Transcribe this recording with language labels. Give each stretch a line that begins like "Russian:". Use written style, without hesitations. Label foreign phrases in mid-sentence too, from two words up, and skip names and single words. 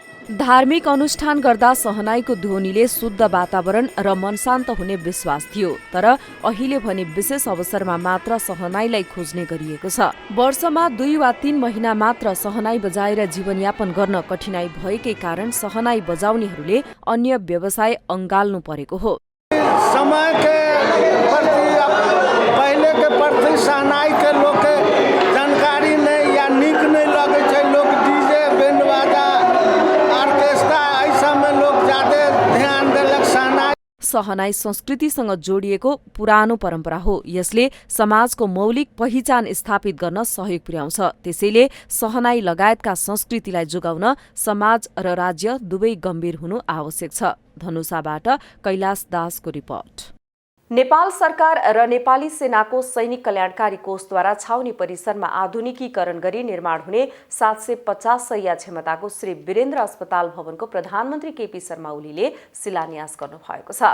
Nepali: धार्मिक अनुष्ठान गर्दा सहनाईको ध्वनिले शुद्ध वातावरण र मन शान्त हुने विश्वास थियो, तर अहिले भने विशेष अवसरमा मात्र सहनाईलाई खोज्ने गरिएको छ। वर्षमा 2 वा 3 महिना मात्र सहनाई बजाएर जीवनयापन गर्न कठिनाई भएकै कारण सहनाई बजाउनेहरूले अन्य व्यवसाय अँगाल्नु परेको हो।
Maithili: समय के पहले के प्रति सहनाई के लोग के जानकारी नहीं या निक नहीं लगे छै। लोग डीजे बैंड बाजा ऑर्केस्ट्रा ऐसा में लोग ज्यादा ध्यान देलक।
Nepali: सहनाई संस्कृतिसँग जोडिएको पुरानो परम्परा हो। यसले समाजको मौलिक पहिचान स्थापित गर्न सहयोग पुर्याउँछ। त्यसैले सहनाई लगायतका संस्कृतिलाई जोगाउन समाज र राज्य दुवै गम्भीर हुनु आवश्यक छ। धनुषाबाट कैलाश दासको रिपोर्ट। नेपाल सरकार र नेपाली सेनाको सैनिक कल्याणकारी कोषद्वारा छाउनी परिसरमा आधुनिकीकरण गरी निर्माण हुने 750 शैय्या क्षमताको श्री वीरेन्द्र अस्पताल भवनको प्रधानमन्त्री केपी शर्मा ओलीले शिलान्यास गर्नुभएको छ।